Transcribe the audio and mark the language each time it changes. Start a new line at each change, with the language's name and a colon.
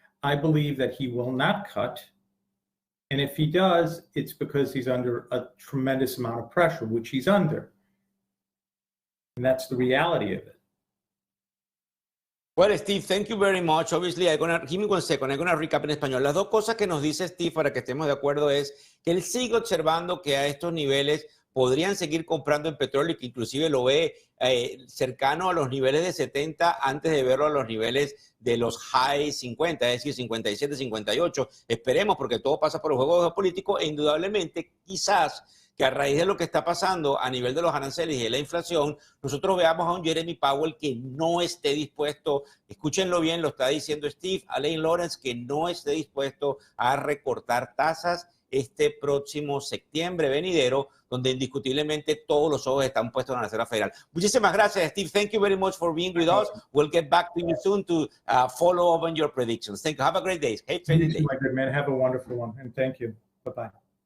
English: I believe that he will not cut. And if he does, it's because he's under a tremendous amount of pressure, which he's under. And that's the reality of it. Well, Steve, thank you very much. Obviously, give me 1 second, I'm going to recap
Spanish: en español. Las dos cosas que nos dice Steve, para que estemos de acuerdo, es que él sigue observando que a estos niveles podrían seguir comprando en petróleo, que inclusive lo ve cercano a los niveles de 70 antes de verlo a los niveles de los high 50, es decir, 57, 58. Esperemos, porque todo pasa por el juego geopolítico, e indudablemente quizás que a raíz de lo que está pasando a nivel de los aranceles y de la inflación, nosotros veamos a un Jeremy Powell que no esté dispuesto, escúchenlo bien, lo está diciendo Steve, Alain Lawrence, que no esté dispuesto a recortar tasas este próximo septiembre venidero, donde indiscutiblemente todos los ojos están puestos en la Reserva Federal. Muchísimas gracias, Steve.
English: Thank you very much for being with us. We'll get back to you soon to follow up on your predictions. Thank you. Have a great day. Hey, you too, my good man. Have a wonderful one, and thank you. Bye-bye.